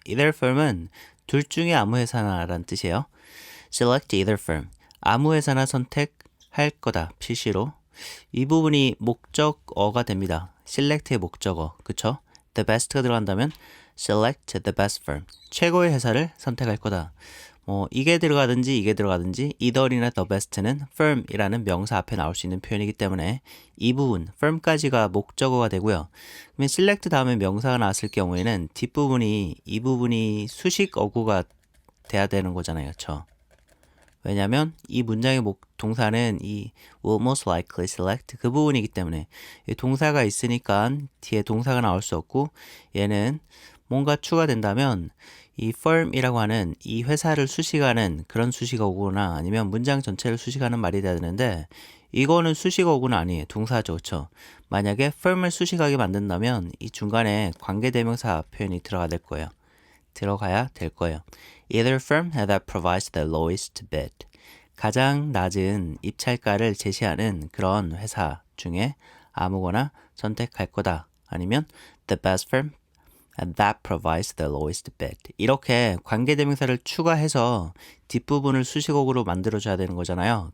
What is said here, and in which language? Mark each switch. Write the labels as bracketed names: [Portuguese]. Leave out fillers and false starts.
[Korean] either firm은 둘 중에 아무 회사나 라는 뜻이에요. [English] select either firm. [Korean] 아무 회사나 선택할 거다. 필시로. 이 부분이 목적어가 됩니다. select의 목적어. 그쵸? [English] the best가 [Korean] 들어간다면 [English] select the best firm. [Korean] 최고의 회사를 선택할 거다. 이게 들어가든지 이게 들어가든지 either이나 the best는 firm이라는 명사 앞에 나올 수 있는 표현이기 때문에 이 부분 firm까지가 목적어가 되고요. 그러면 select 다음에 명사가 나왔을 경우에는 뒷부분이 이 부분이 수식 어구가 돼야 되는 거잖아요. 그렇죠? 왜냐하면 이 문장의 동사는 이 [English] will most likely select [Korean] 그 부분이기 때문에 동사가 있으니까 뒤에 동사가 나올 수 없고 얘는 뭔가 추가된다면 이 firm이라고 하는 이 회사를 수식하는 그런 수식어구나 아니면 문장 전체를 수식하는 말이 돼야 되는데 이거는 수식어구는 아니에요. 동사죠. 그렇죠? 만약에 firm을 수식하게 만든다면 이 중간에 관계대명사 표현이 들어가야 될 거예요. [English] Either firm that provides the lowest bid. [Korean] 가장 낮은 입찰가를 제시하는 그런 회사 중에 아무거나 선택할 거다. [English] 아니면 the best firm that provides the lowest bid. [Korean] 이렇게 관계대명사를 추가해서 뒷부분을 수식어구로 만들어줘야 되는 거잖아요.